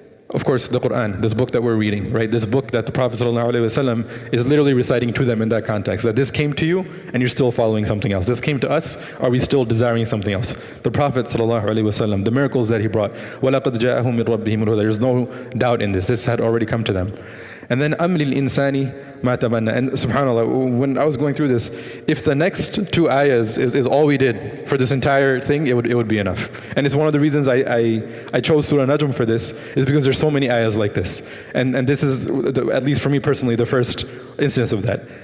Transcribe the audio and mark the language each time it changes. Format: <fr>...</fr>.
<en>Of course, the Quran, this book that we're reading, right? This book that the Prophet ﷺ is literally reciting to them in that context, that this came to you and you're still following something else. This came to us, are we still desiring something else? The Prophet ﷺ, the miracles that he brought,</en> <ar>وَلَقَدْ جَاءَهُمْ مِنْ رَبِّهِمُ الْهُدَى.</ar> <en>There's no doubt in this. This had already come to them. And then</en> <ar>أَمْ لِلْإِنسَانِ مَا تَمَنَّى.</ar> <en>And subhanAllah, when I was going through this, if the next 2 ayahs is all we did for this entire thing, it would be enough. And it's one of the reasons I chose Surah Najm for this, is because there's so many ayahs like this. And this is, at least for me personally, the first instance of that.</en>